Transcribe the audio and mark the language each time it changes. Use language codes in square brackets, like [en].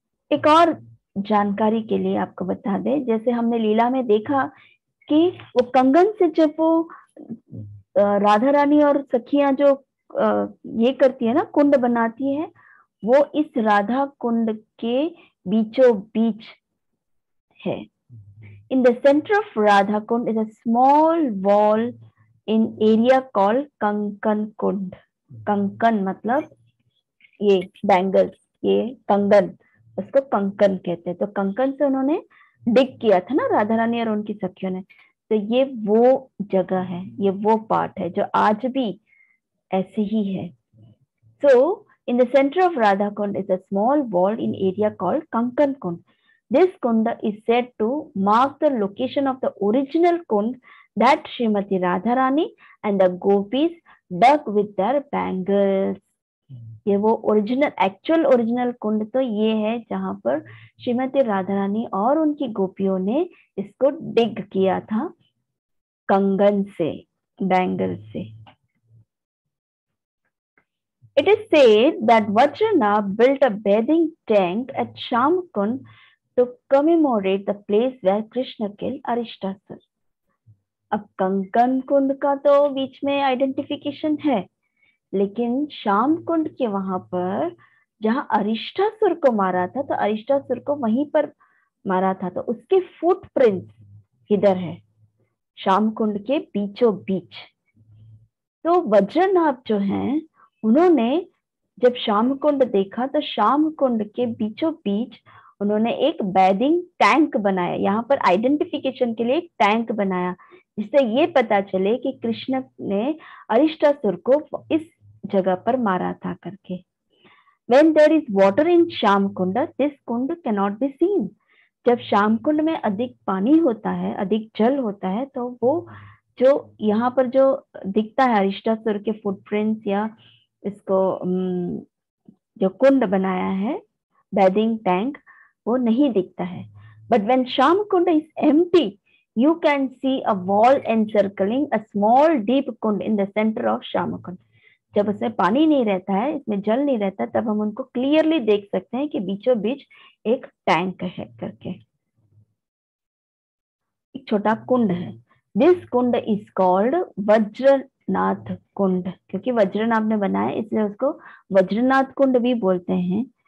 [hi] एक और जानकारी के लिए आपको बता दें, जैसे हमने लीला में देखा कि वो कंगन से जब वो राधा रानी और सखियां जो ये करती है ना, कुंड बनाती है, वो इस राधा कुंड के बीचों बीच है. [en] In the center of Radha Kund is a small wall in area called Kankan Kund. [hi] Konkan मतलब ये बैंगल्स, ये कंगन, उसको कंकन कहते हैं. तो कंकन से उन्होंने डिग किया था ना राधा रानी और उनकी सखियों ने. तो ये वो जगह है, ये वो पार्ट है जो आज भी ऐसे ही है. So [en] In the center of Radha Kund is a small walled in area called Kankan Kund. This kund is said to mark the location of the original kund that Srimati Radharani and the gopis dug with their bangles. [hi] ये वो original कुंड तो ये है जहां पर श्रीमती राधारानी और उनकी गोपियों ने इसको डिग किया था कंगन से, बैंगल से. [en] It is said that Vajranath built a bathing tank at Shamkund to commemorate the place where Krishna killed Arishtasur. [hi] अब कंकन कुंड का तो बीच में आइडेंटिफिकेशन है, लेकिन श्याम कुंड के वहां पर जहां अरिष्टासुर को मारा था, तो अरिष्टासुर को वहीं पर मारा था, तो उसके फुटप्रिंट्स इधर है श्याम कुंड के बीचों बीच. तो वज्रनाथ जो हैं, उन्होंने जब श्याम कुंड देखा तो श्याम कुंड के बीचों बीच उन्होंने एक बैदिंग टैंक बनाया. यहाँ पर आइडेंटिफिकेशन के लिए एक टैंक बनाया, जिससे ये पता चले कि कृष्ण ने अरिष्टासुर को इस जगह पर मारा था करके. [en] When there is water in Shyam Kund, this kund cannot be seen. [hi] जब श्याम कुंड में अधिक पानी होता है, अधिक जल होता है, तो वो जो यहाँ पर जो दिखता है अरिष्टासुर के फुटप्रिंट्स या इसको जो कुंड बनाया है बैदिंग टैंक, वो नहीं दिखता है. [en] But when Shyam Kund is empty, you can see a wall encircling a small deep kund in the center of Shyam Kund. [hi] जब उसमें पानी नहीं रहता है, इसमें जल नहीं रहता, तब हम उनको क्लियरली देख सकते हैं कि बीचों बीच एक टैंक है करके, एक छोटा कुंड है. [en] this kund is called Vajranath Kund, [hi] क्योंकि वज्रनाथ ने बनाया इसलिए उसको वज्रनाथ कुंड भी बोलते हैं.